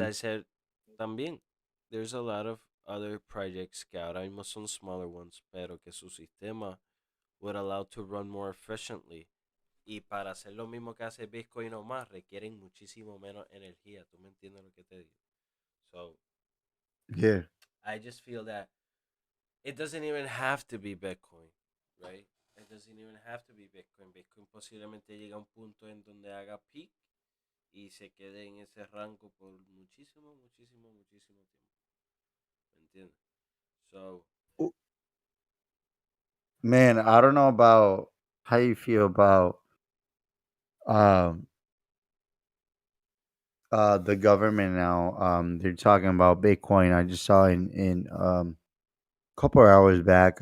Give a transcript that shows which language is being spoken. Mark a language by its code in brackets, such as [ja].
[en] I said, [es] también, [en] there's a lot of other projects [es] que ahora mismo son [en] smaller ones, [es] pero que su sistema [en] would allow to run more efficiently. [es] Y para hacer lo mismo que hace Bitcoin o más, requieren muchísimo menos energía. ¿Tú me entiendes lo que te digo? So, yeah. [en] I just feel that it doesn't even have to be Bitcoin, right? It doesn't even have to be Bitcoin. [es] Bitcoin posiblemente llega a un punto en donde haga peak y se quede en ese rango por muchísimo, muchísimo, muchísimo tiempo. ¿Me entiendes? So, [en] Man, I don't know about how you feel about um the government now. They're talking about Bitcoin. I just saw in couple of hours back.